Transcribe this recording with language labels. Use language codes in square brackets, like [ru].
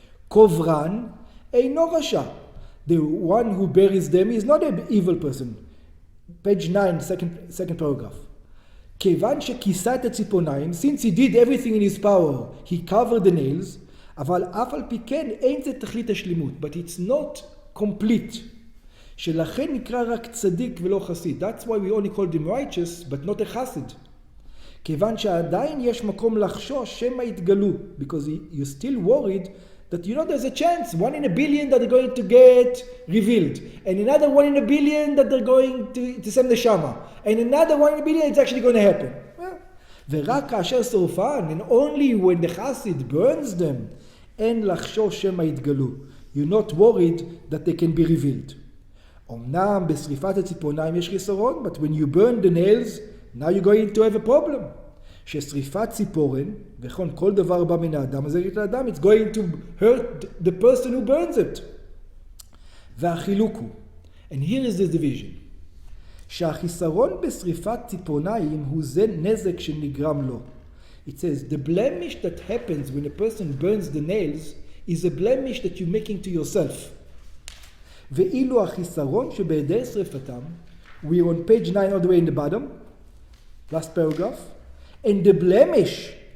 [en] קוברן אינו רשע. The one who buries them is not an evil person. Page 9, second paragraph. כיוון שכיסה את הציפורניים, since he did everything in his power, he covered the nails, אבל אף על פי כן אין זה תכלית השלימות, but it's not complete. [he] שלכן נקרא רק צדיק ולא חסיד. [en] That's why we only call him righteous, but not a chassid. כיוון שעדיין יש מקום לחשוש שמא יתגלו, because you're still worried that there's a chance, 1 in a billion that they're going to get revealed, and another 1 in a billion that they're going to send the shama, and another 1 in a billion it's actually going to happen. [he] ורק כאשר שורפן, and only when the chassid burns them, אין לחשוש שמא יתגלו. [en] You're not worried that they can be revealed. אמנם בשריפת הציפורניים יש חיסרון, but when you burn the nails, now you're going to have a problem. [he] ששריפת ציפורן, וכן כל דבר בא מן האדם, אז האדם, it's going to hurt the person who burns it. והחילוק הוא, and here is the division, שהחיסרון בשריפת ציפורניים הוא זה נזק שנגרם לו. [en] It says, the blemish that happens when a person burns the nails is a blemish that you're making to yourself. ואילו החיסרון שבהיעדר שריפתם, we're on page 9 all the way in the bottom, last paragraph, and the blemish